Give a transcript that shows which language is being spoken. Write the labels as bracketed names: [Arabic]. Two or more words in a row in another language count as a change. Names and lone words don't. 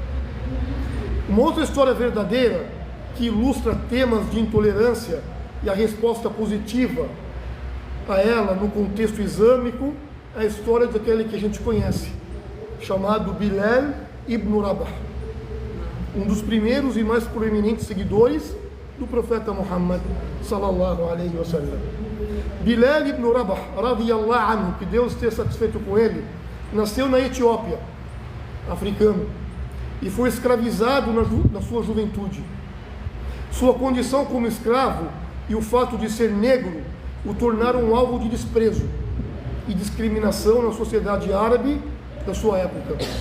[Portuguese] Uma outra história verdadeira que ilustra temas de intolerância e a resposta positiva a ela no contexto islâmico é a história daquele que a gente conhece, chamado Bilal ibn Rabah, um dos primeiros e mais proeminentes seguidores do profeta Muhammad [Arabic] صلى الله عليه وسلم. [Portuguese] Bilal ibn Rabah, [Arabic] رضي الله عنه, [Portuguese] que Deus esteja satisfeito com ele, nasceu na Etiópia, africano, e foi escravizado na sua juventude. Sua condição como escravo e o fato de ser negro o tornaram um alvo de desprezo e discriminação na sociedade árabe da sua época.